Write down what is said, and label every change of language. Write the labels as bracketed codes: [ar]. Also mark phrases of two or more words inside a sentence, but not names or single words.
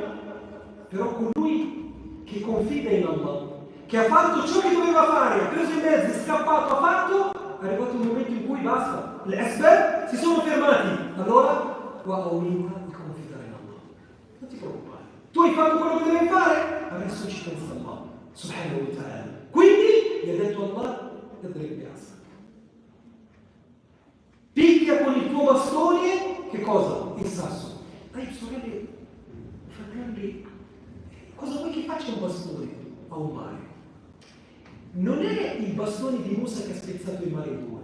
[it] Però colui che confida in Allah, che ha fatto ciò che doveva fare, ha preso i mezzi, è scappato, ha fatto, è arrivato un momento in cui basta. Le asbab si sono fermati. Allora, aumenta di confidare in Allah. Non ti preoccupare. Tu hai fatto quello che devi fare, adesso ci pensa Allah, [ar] سبحانه وتعالى. [it] Quindi, gli ha detto Allah, e picchia con il tuo bastone, che cosa? Il sasso. Dai, sorelle, fratelli, cosa vuoi che faccia un bastone a un mare? Non è il bastone di Musa che ha spezzato il mare in due.